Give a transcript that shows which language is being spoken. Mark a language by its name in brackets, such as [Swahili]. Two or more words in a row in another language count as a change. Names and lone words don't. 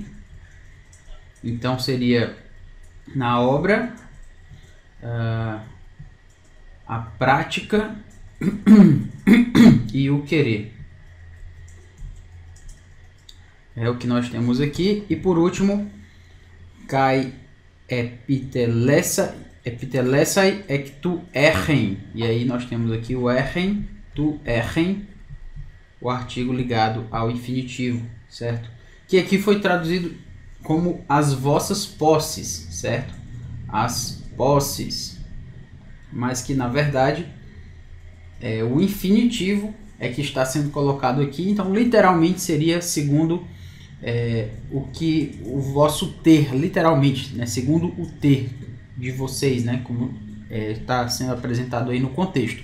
[Portuguese] Então seria na obra, a prática e o querer. É o que nós temos aqui. E por último, [Greek] καὶ ἐπιτελέσαι ἐκ τοῦ ἔχειν. [Portuguese] E aí nós temos aqui o errem, [Greek] τοῦ ἔχειν, [Portuguese] o artigo ligado ao infinitivo, certo? Que aqui foi traduzido como as vossas posses, certo? As posses. Mas que na verdade o infinitivo é que está sendo colocado aqui, então literalmente seria segundo o que o vosso ter, literalmente, né, segundo o ter de vocês, né, como está sendo apresentado aí no contexto.